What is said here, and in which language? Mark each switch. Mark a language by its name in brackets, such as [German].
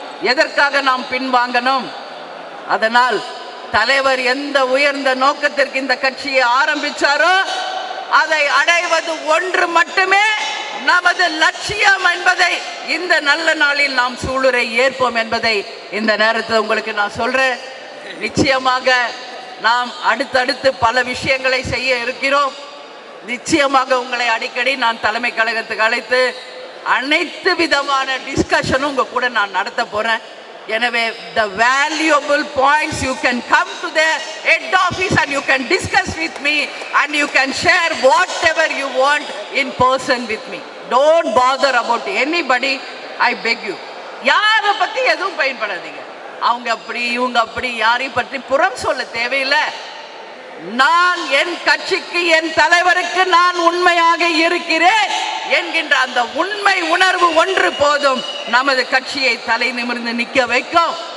[Tamil] எதற்காக நாம் பின்வாங்கணும்? அதனால் தலைவர் எந்த உயர்ந்த நோக்கத்திற்கு இந்த கட்சியை ஆரம்பிச்சாரோ அதை அடைவது ஒன்று மட்டுமே நமது லட்சியம் என்பதை இந்த நல்ல நாளில் நாம் சூளுரை ஏற்போம் என்பதை இந்த நேரத்தில் உங்களுக்கு நான் சொல்றேன். நிச்சயமாக நாம் அடுத்தடுத்து பல விஷயங்களை செய்ய இருக்கிறோம். நிச்சயமாக உங்களை அடிக்கடி நான் தலைமை கழகத்துக்கு அழைத்து அனைத்து விதமான டிஸ்கஷனும் உங்க கூட நான் நடத்த போறேன். எனவே [English] the valuable points you can come to the head office and you can discuss with me and you can share whatever you want in person with me. Don't bother about anybody, I beg you. [Tamil] யாரை பத்தி எதுவும் பயன்படாதீங்க. அவங்க அப்படி இவங்க அப்படி யாரையும் பற்றி புறம் சொல்ல தேவையில்லை. நான் என் கட்சிக்கு, என் தலைவருக்கு நான் உண்மையாக இருக்கிறேன் என்கின்ற அந்த உண்மை உணர்வு ஒன்று போதும் நமது கட்சியை தலை நிமிர்ந்து நிற்க வைக்கும்.